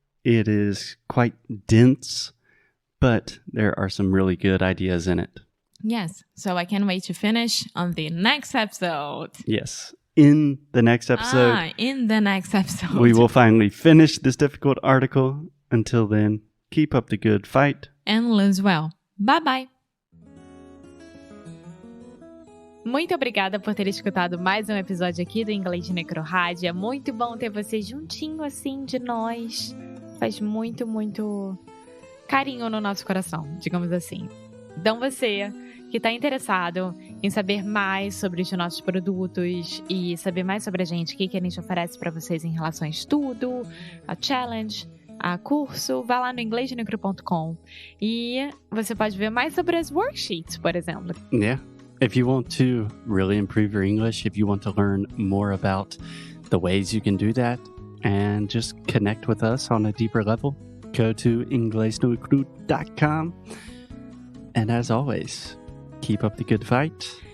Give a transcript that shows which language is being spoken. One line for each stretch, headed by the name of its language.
English: It is quite dense, but there are some really good ideas in it. Yes, so I can't wait to finish on the next episode. Yes. In the next episode, we will finally finish this difficult article. Until then, keep up the good fight. And lose well. Bye-bye.
Portuguese: Muito obrigada por ter escutado mais um episódio aqui do Inglês de Necrorádio. É muito bom ter você juntinho assim de nós. Faz muito, muito carinho no nosso coração, digamos assim. Então você que está interessado em saber mais sobre os nossos produtos e saber mais sobre a gente, o que a gente oferece para vocês em relação a estudo, a challenge, a curso, vá lá no inglesdenecro.com e você pode ver mais sobre as worksheets, por exemplo.
English: Yeah. If you want to really improve your English, if you want to learn more about the ways you can do that and just connect with us on a deeper level, go to inglesdenecro.com. And as always, keep up the good fight.